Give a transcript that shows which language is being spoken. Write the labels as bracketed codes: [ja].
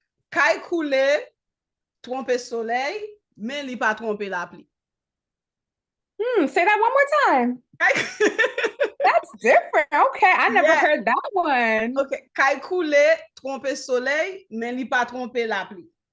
[ht] Kai coule, trompe soleil, mais li pas trompe la pluie. [en] Say that one more time. That's different. Okay, I never heard that one. Okay. [ht] Kai coule, trompe soleil, mais li pas trompe la pluie.